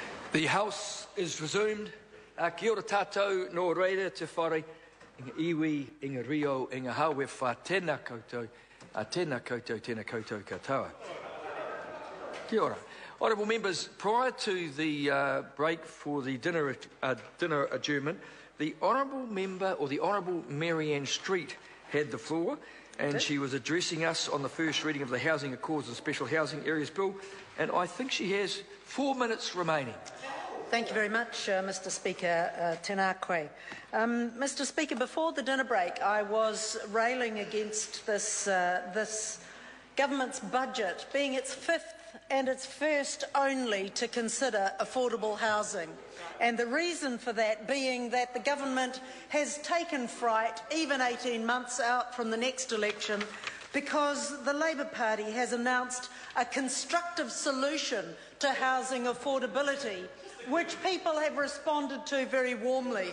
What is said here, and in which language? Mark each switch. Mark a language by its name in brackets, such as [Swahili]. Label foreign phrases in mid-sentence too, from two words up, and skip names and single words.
[English] The House is resumed. [Māori] Kia ora tātou, no reira te whare, inga iwi, inga rio, inga hawe wha, tēnā koutou, tēnā koutou katoa. Kia ora. [English] Honourable members, prior to the break for the dinner adjournment, the Honourable Member, or the Honourable Marianne Street, had the floor, and she was addressing us on the first reading of the Housing Accords and Special Housing Areas Bill, and I think she has 4 minutes remaining. Thank you very much, Mr Speaker. [Māori] Tēnā koe. [English] Mr Speaker, before the dinner break, I was railing against this government's budget being its fifth and its first only to consider affordable housing. And the reason for that being that the government has taken fright, even 18 months out from the next election, because the Labour Party has announced a constructive solution to housing affordability, which people have responded to very warmly.